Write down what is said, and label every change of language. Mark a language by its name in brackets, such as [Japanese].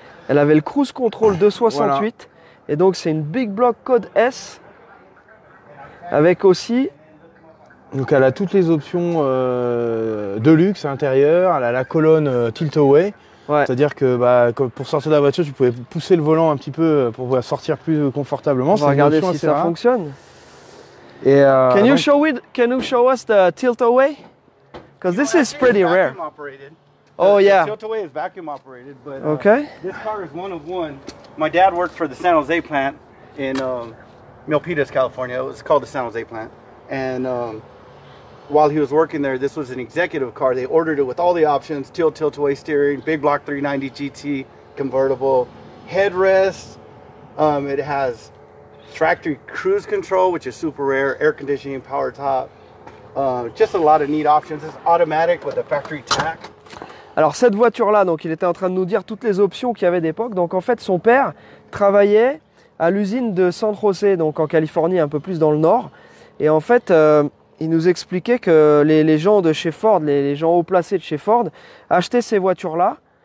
[French] Elle avait le cruise control 268 voilà. Et donc c'est une Big Block Code S avec aussi. Donc elle a toutes les options de luxe à l'intérieur. Elle a la colonne tilt-away. Ouais. C'est-à-dire que pour sortir de la voiture, tu pouvais pousser le volant un petit peu pour sortir plus confortablement. On va regarder si ça fonctionne. Et [English] can you show us the tilt-away? Because this is pretty rare. Operated. Oh yeah. The tilt-away is vacuum operated, but okay. This car is one of one. My dad worked for the San Jose plant in Milpitas, California. It was called the San Jose plant, and while he was working there, this was an executive car. They ordered it with all the options: tilt-away steering, big block 390 GT convertible, headrest. It has factory cruise control, which is super rare, air conditioning, power top. Just a lot of neat options. It's automatic with a factory tack. [French] Alors cette voiture-là, donc il était en train de nous dire toutes les options qu'il y avait d'époque. Donc en fait, son père travaillait à l'usine de San Jose, donc en Californie, un peu plus dans le nord. Et en fait, il nous expliquait que les gens de chez Ford, les gens haut placés de chez Ford, achetaient ces voitures-là.